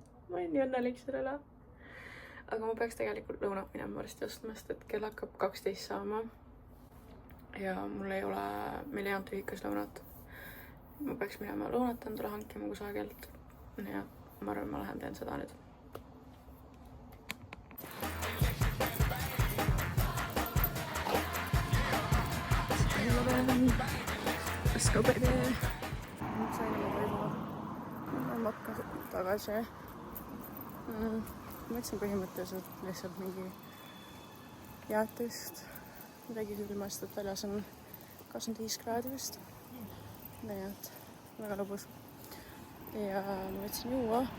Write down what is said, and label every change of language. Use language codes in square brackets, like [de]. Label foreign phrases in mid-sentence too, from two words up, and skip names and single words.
[et] Ma olen nii õnnelik selle üle. aga ma peaks tegelikult lõunat minema varsti ostma, sest et kell hakkab 12 saama. Ja meil ei olnud ühikas lõunat. Ma peaks minema lõunat endale hankima kusagilt. Ja ma arvan, ma lähen teen seda nüüd. [en] Let's go, baby! [et] Nüüd sain oma toimu. Ma makka tagasi. Ma võtsin põhimõtteliselt lihtsalt mingi jäätist. Midagi külmast, et väljas on 25 kraadi vist. Nii et väga lõbus. Ja ma võtsin juua.